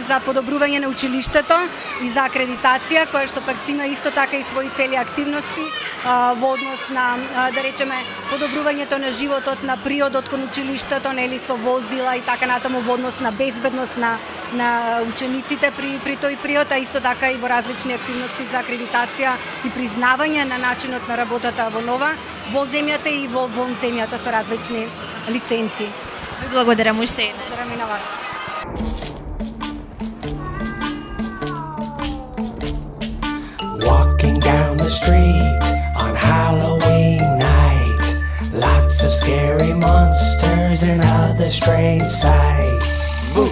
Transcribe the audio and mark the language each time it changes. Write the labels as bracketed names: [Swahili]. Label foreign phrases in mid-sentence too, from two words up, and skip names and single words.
[Macedonian] за подобрување на училиштето и за акредитација, која што пак си има исто така и своји цели активности во однос на, да речеме, подобрувањето на животот, на приодот кон училиштето, нели со возила и така натаму во однос на безбедност на учениците при тој приод, а исто така и во различни активности за акредитација и признавање на начинот на работата во Нова, во земјата и вон земјата со различни лиценци. Благодарам уште еднаш. Благодарам и на вас. [English] Walking down the street on Halloween night, lots of scary monsters and other strange sights. Boo!